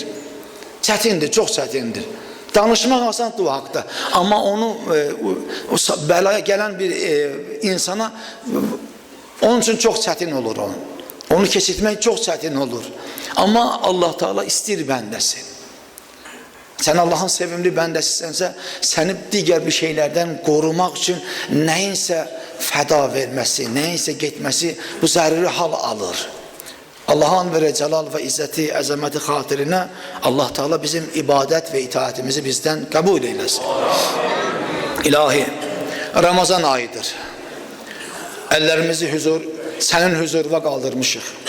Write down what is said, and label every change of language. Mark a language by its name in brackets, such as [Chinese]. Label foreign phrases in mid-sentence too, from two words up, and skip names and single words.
[Azerbaijani] Çətindir, çox çətindir. Danışmaq asandır o haqda. Amma onu o bəlaya gələn bir insana onun için çox çətin olur onun. Onu keçirtmək çox çətin olur. Amma Allah Teala istir bəndəsin. Sen Allah'ın sevimli bəndəsisənsə, səni digər bir [Turkish] şeylerden korumak için [Azerbaijani] nəyinsə fəda verməsi, nəyinsə getməsi bu zəruri hal alır. [Turkish] Allah'ın ve celal ve izzeti, əzəməti xatirinə Allah Teala bizim ibadet ve itaatimizi bizden kabul eylesin. İlahi, Ramazan ayıdır. Ellerimizi senin huzuruna kaldırmışıq.